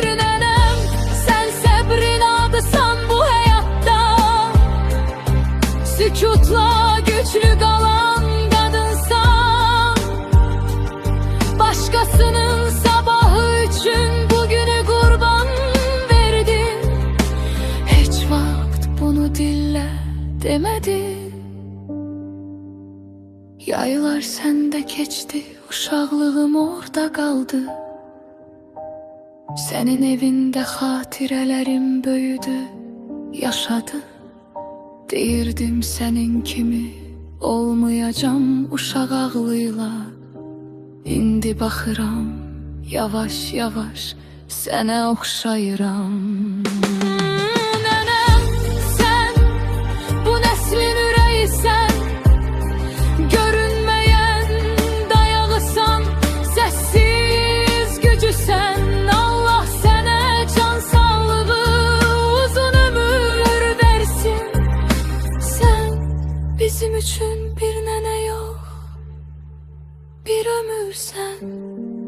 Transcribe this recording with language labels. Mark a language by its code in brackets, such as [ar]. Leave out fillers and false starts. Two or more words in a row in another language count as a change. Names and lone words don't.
[az] Nənəm, sən səbrin adısan bu həyatda, sükutla güçlü qalan qadınsan. [tr] Başkasının sabahı üçün bugünü qurban verdin. [az] Heç vaxt bunu dillə demedin. [tr] Yaylar sende geçti, uşaqlığım orada kaldı. Senin evinde hatirelerim böyüdü, yaşadı. [az] Deyirdim senin kimi olmayacağım uşaq ağlıyla. İndi baxıram, yavaş yavaş sənə oxşayıram. Nənəm, sən bu nəslin ürəyisən, görünmeyen dayağısan, sessiz gücüsen. [tr] Allah sana can sağlığı, uzun ömür versin. Sen bizim için bir nene yok, bir ömür sen.